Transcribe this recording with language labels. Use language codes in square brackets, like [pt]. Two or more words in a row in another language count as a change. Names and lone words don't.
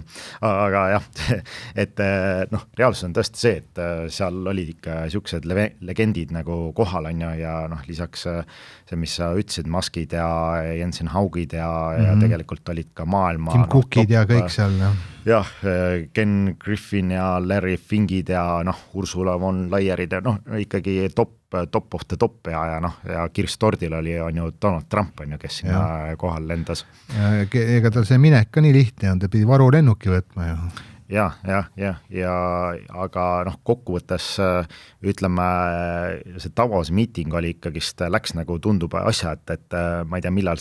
[et] Aga jah, et reaalsus on tõesti see, et seal olid ikka siuksed legendid nagu kohal on ja lisaks see, mis sa ütlesid, Muskid ja Jensen Haugid ja tegelikult olid ka maailma Tim Cookid ja kõik seal. Jah, Ken Griffin ja Larry Fingid ja Ursula von Leyerid ja ikkagi [en] top of the top [et] ja Kirst Tordil on ju Donald Trump on ju, kes sinna kohal lendas. Ega tal see minek ka nii lihtne on, ta pidi varulennuki võtma ju. Ja, aga kokkuvõttes ütleme, see Davos meeting oli ikkagist, läks nagu tundub asja, et ma ei tea, millal